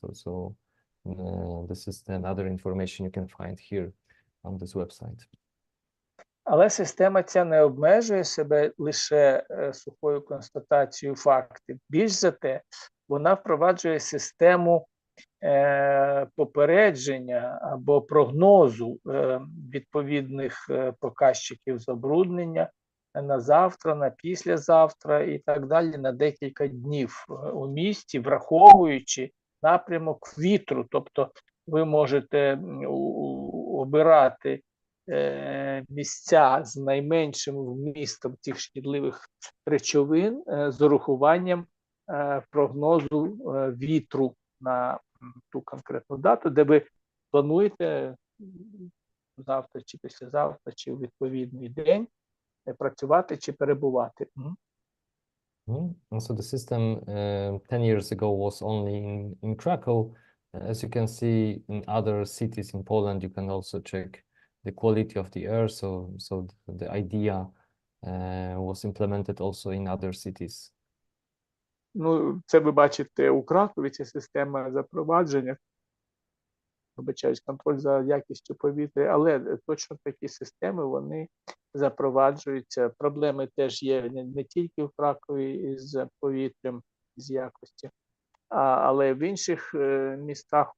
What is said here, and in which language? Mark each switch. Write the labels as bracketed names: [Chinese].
[English] So this is another information you can find here on this website. [Ukrainian] Але система ця не обмежує себе лише сухою констатацією фактів. Більш за те, вона впроваджує систему попередження або прогнозу відповідних показчиків забруднення на завтра, на післязавтра і так далі, на декілька днів у місті, враховуючи напрямок вітру. Тобто ви можете обирати місця з найменшим вмістом цих шкідливих речовин з урахуванням прогнозу вітру на ту конкретну дату, де ви плануєте завтра чи післязавтра, чи у відповідний день працювати чи перебувати. [English] And so the system 10 years ago was only in Krakow. As you can see, in other cities in Poland, you can also check the quality of the air. So the idea was implemented also in other cities. [Ukrainian] Ну, це ви бачите у Кракові, ця система запровадження, вибачаюсь, контроль за якістю повітря, але точно такі системи, вони запроваджуються. Проблеми теж є не тільки в Кракові із повітрям, з якості, але в інших містах.